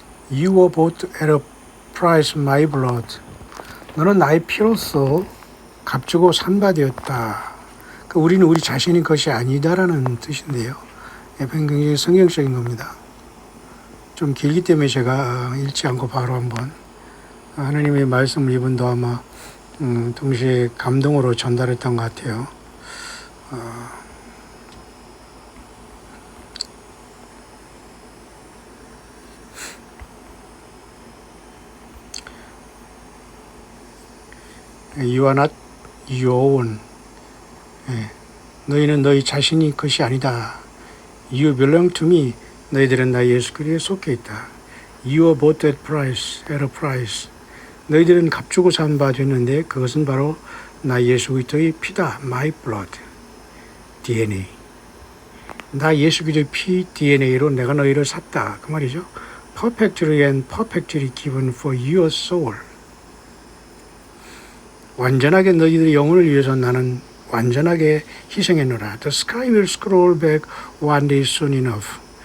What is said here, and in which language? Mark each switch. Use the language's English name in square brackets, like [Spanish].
[English] You were bought at a price, my blood. [Korean] 너는 나의 피로써 값주고 산바되었다. 우리는 우리 자신의 것이 아니다라는 뜻인데요. 굉장히 성경적인 겁니다. 좀 길기 때문에 제가 읽지 않고 바로 한번 하나님의 말씀을 이분도 아마 동시에 감동으로 전달했던 것 같아요. [English] You are not your own. [Korean] 너희는 너희 자신이 것이 아니다. [English] You belong to me. [Korean] 너희들은 나 예수 그리스도에 속해 있다. [English] You are bought at a price. [Korean] 너희들은 값주고 산 바 됐는데 그것은 바로 나 예수 그리스도의 피다. [English] My blood. DNA. [Korean] 나 예수 그리스도의 피 DNA로 내가 너희를 샀다. 그 말이죠. [English] Perfectly and perfectly given for your soul. [Korean] 완전하게 너희들의 영혼을 위해서 나는 완전하게 희생했노라. [English] The sky will scroll back one day soon enough.